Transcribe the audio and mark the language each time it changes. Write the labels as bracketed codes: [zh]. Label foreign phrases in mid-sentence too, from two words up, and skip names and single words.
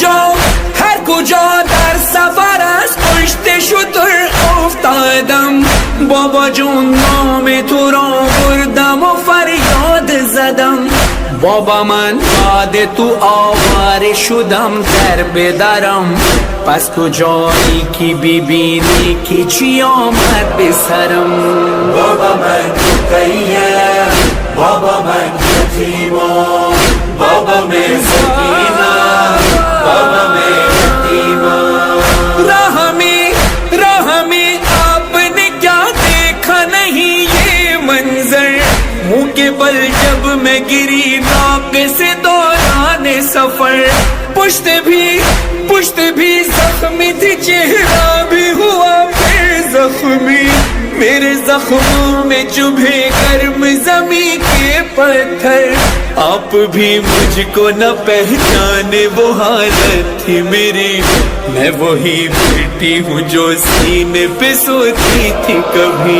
[fa] کجا در سفر از پشت شتر افتادم بابا جون نام تو را بردم و فریاد زدم، بابا من بعد تو آواره شدم در بدرم، پس تو جایی که ببینی که چی آمد به سرم. بابا من رقیه، بابا من یتیمم، بابا میں سکینہ، بابا میں یتیمم. [ur] راہ میں آپ نے کیا دیکھا نہیں یہ منظر، منہ کے بل جب میں گری ناقے سے دوران سفر، پشت بھی زخمی تھی، چہرہ بھی ہوا پھر زخمی، میرے زخموں میں چبھے گرم زمین کے پتھر، آپ بھی مجھ کو نہ پہچانے وہ حالت تھی میری، میں وہی بیٹی ہوں جو سینے پہ سوتی تھی کبھی.